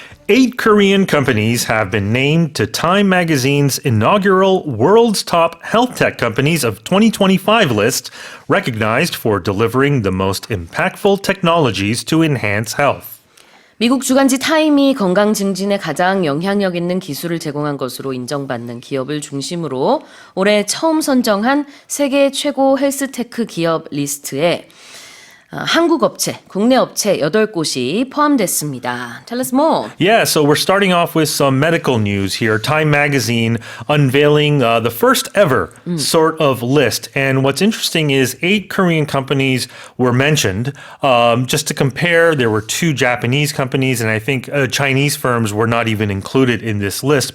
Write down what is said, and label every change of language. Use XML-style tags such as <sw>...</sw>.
<en>8 Korean companies have been named to Time magazine's inaugural World's Top Health Tech Companies of 2025 list, recognized for delivering the most impactful technologies to enhance health.</en> <ko>미국 주간지 타임이 건강 증진에 가장 영향력 있는 기술을 제공한 것으로 인정받는 기업을 중심으로 올해 처음 선정한 세계 최고 헬스테크 기업 리스트에 한국 업체, 국내 업체 8곳이 포함됐습니다.</ko> <en>Tell us more. Yeah, so we're starting off with some medical news here. Time magazine unveiling the first ever sort of list. And what's interesting is 8 Korean companies were mentioned. Just to compare, there were 2 Japanese companies, and I think Chinese firms were not even included in this list.</en>